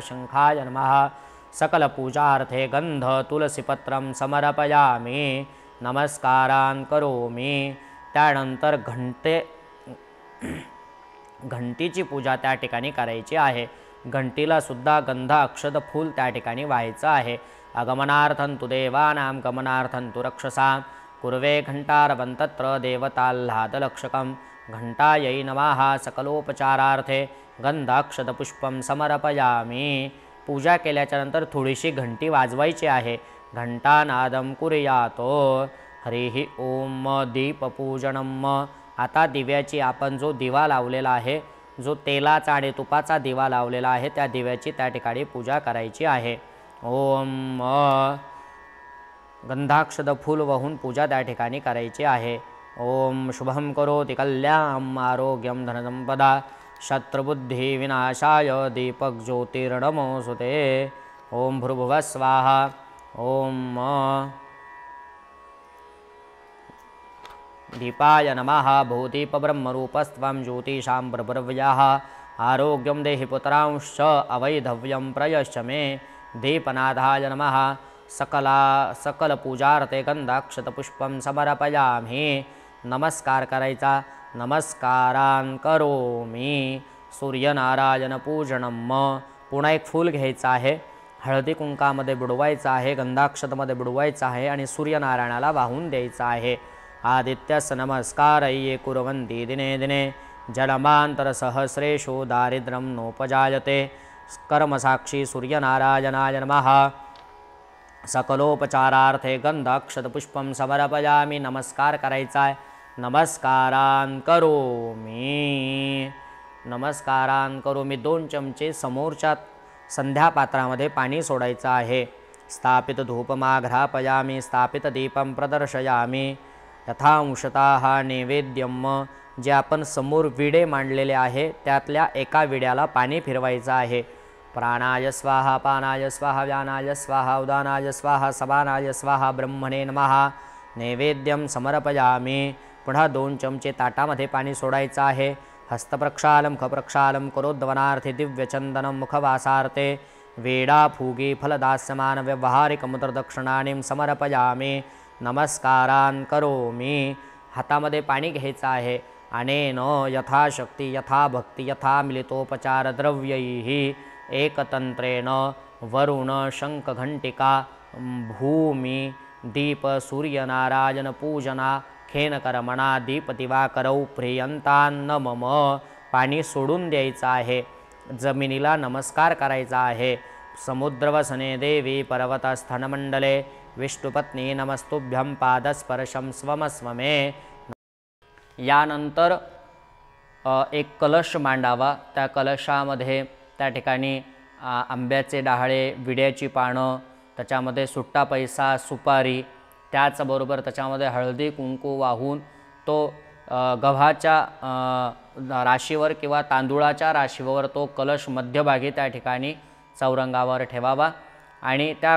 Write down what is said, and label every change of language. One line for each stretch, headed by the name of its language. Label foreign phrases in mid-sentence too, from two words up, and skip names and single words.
Sanskrit: शंखाय नमः। सकलपूजार्थे गंध तुलसीपत्रं समर्पयामि, नमस्कारान् करोमि।
Marathi: त्यानंतर घंटीची पूजा त्या ठिकाणी करायची आहे। घंटीला सुद्धा गंध अक्षद फूल त्या ठिकाणी व्हायचं आहे।
Sanskrit: आगमनार्थं तु देवानां गमनार्थं तु रक्षसां, कुर्वे घंटारवं तत्र देवताह्लादलक्षकं, घंटायै नमः। सकलोपचारार्थे गंधाक्षदपुष्पं समर्पयामि।
Marathi: पूजा केल्याच्या नंतर थोडीशी घंटी वाजवायची आहे।
Sanskrit: घंटानादं कुर्यातो। हरिः ओम। दीपपूजनम।
Marathi: आता दिव्याची आपण जो दिवा लावलेला आहे, जो तेलाचा आणि तुपाचा दिवा लावलेला आहे, त्या दिव्याची त्या ठिकाणी पूजा करायची आहे। ओम गंधाक्षद फूल वाहून पूजा त्या ठिकाणी करायची आहे।
Sanskrit: ओम शुभं करोति कल्याणम् आरोग्यं धनसंपदा, शत्रुबुद्धि विनाशाय दीपक ज्योतिर्नमोऽस्तुते। ओम भूर्भुवः स्वाहा। ओम दीपाय नमः। भूदीपब्रह्मरूपस्त्वं ज्योतिषां प्रभुर्व्यः, आरोग्यं देहि पुत्रांश्च अवैधव्यं प्रयश्च मे। दीपनाथाय नमः। सकलपूजार्थे गंधाक्षतपुष्पं समर्पयामि।
Marathi: नमस्कार करायचा।
Sanskrit: नमस्कारान् करोमि। सूर्यनारायण पूजनम।
Marathi: पुन्हा एक फूल घ्यायचं आहे, हळदी कुंकामध्ये बुडवायचं आहे, गंधाक्षतमध्ये बुडवायचं आहे आणि सूर्यनारायणाला वाहून द्यायचं आहे।
Sanskrit: आदित्यस्य नमस्कारये कुर्वन्ति दिने दिने, जन्मान्तरसहस्रेषु दारिद्र्यं नोपजायते। कर्मसाक्षी सूर्यनारायणाय नमः। सकलोपचारार्थे गंधाक्षतपुष्पं समर्पयामि।
Marathi: नमस्कार करायचा आहे।
Sanskrit: नमस्कारान् करोमि। नमस्कारान् करोमि।
Marathi: 2 चमचे समोरच्या संध्यापात्रामध्ये पाणी सोडायचं आहे।
Sanskrit: स्थापित धूपमाघ्रापयामि, स्थापित दीपं प्रदर्शयामि। यथांशतः नैवेद्यम।
Marathi: जे आपण समोर विडे मांडलेले आहे त्यातल्या एका विड्याला पाणी फिरवायचं आहे।
Sanskrit: प्राणाय स्वाहा, पानाय स्वाहा, व्यानाय स्वाहा, उदानाय स्वाहा, समानाय स्वाहा, ब्रह्मणे नमः। नैवेद्यम समर्पयामि।
Marathi: पुन्हा 2 चमचे ताटामध्ये पाणी सोडायचं आहे।
Sanskrit: हस्तप्रक्षालं मुखप्रक्षालं करोद्वनार्थे दिव्यचंदनं मुखवासार्थे, वेडा फूगी फलदास्यमान व्यवहारिकमुद्रदक्षिणानीं समर्पयामि। नमस्कारान् करोमि।
Marathi: हातामध्ये पाणी घ्यायचं आहे।
Sanskrit: अनेन यथाशक्ती यथा भक्ती यथा मिलितोपचार द्रव्यैः एकतंत्रेण वरुण शंख घंटिका भूमि दीप सूर्यनारायण पूजना खेनकर्मणा दीपदिवाकरौ प्रियंतान्न मम।
Marathi: पाणी सोडून द्यायचं आहे। जमिनीला नमस्कार करायचा आहे।
Sanskrit: समुद्रवसने देवी पर्वतस्थनमंडले विष्णुपत्नी नमस्तुभ्यं पादस्पर्शं स्वमस्व मे।
Marathi: यानंतर एक कलश मांडावा। त्या कलशामध्ये त्या ठिकाणी आंब्याचे डहाळे, विड्याची पानं, त्याच्यामध्ये सुट्टा पैसा, सुपारी, त्याचबरोबर त्याच्यामध्ये हळदी कुंकू वाहून तो गव्हाच्या राशीवर किंवा तांदूळाच्या राशीवर तो कलश मध्यभागी त्या ठिकाणी चौरंगावर ठेवावा आणि त्या